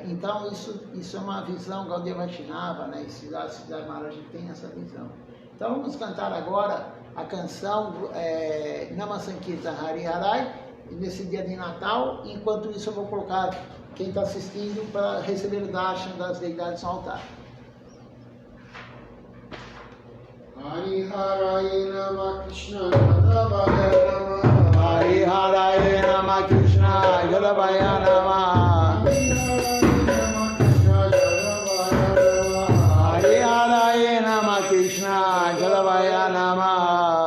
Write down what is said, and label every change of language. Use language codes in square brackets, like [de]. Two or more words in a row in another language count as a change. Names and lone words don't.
[pt] Então isso é uma visão Gaudiya Vaishnava, né? E Siddhartha Maharaj tem essa visão. Então vamos cantar agora a canção Nama Sankirtan Hari Harai, nesse dia de Natal. Enquanto isso eu vou colocar quem está assistindo para receber o darshan das deidades no altar. [sa] हरि हरये नम कृष्ण जदवाय नम. हरि हरये नम कृष्ण जदवाय नम. हरि हरये नम कृष्ण जदवाय नम.